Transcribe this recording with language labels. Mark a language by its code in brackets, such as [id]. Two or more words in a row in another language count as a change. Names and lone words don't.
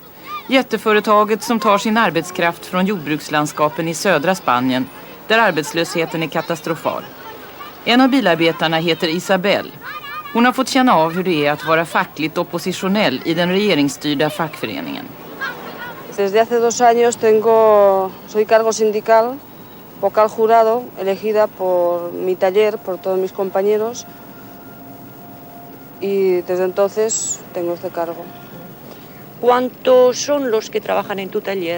[sv] Jätteföretaget som tar sin arbetskraft från jordbrukslandskapen i södra Spanien, där arbetslösheten är katastrofal. En av bilarbetarna heter Isabel. Hon har fått känna av hur det är att vara fackligt oppositionell i den regeringsstyrda fackföreningen. [es] desde hace 2 años soy cargo sindical, vocal jurado, elegida por mi taller, por todos mis compañeros, y desde entonces tengo este cargo. ¿Cuántos son los que trabajan en tu taller?